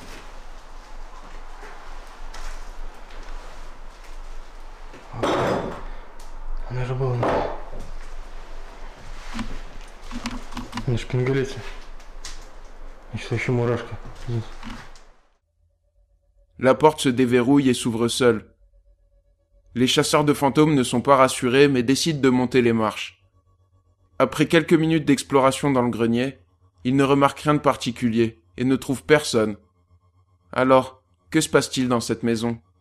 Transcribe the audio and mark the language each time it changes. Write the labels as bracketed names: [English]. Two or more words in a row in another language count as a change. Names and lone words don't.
[Russian] Она же была на шпингалете. И что еще мурашка. Здесь. [French] La porte se déverrouille et s'ouvre seule. Les chasseurs de fantômes ne sont pas rassurés mais décident de monter les marches. Après quelques minutes d'exploration dans le grenier, ils ne remarquent rien de particulier et ne trouvent personne. Alors, que se passe-t-il dans cette maison ?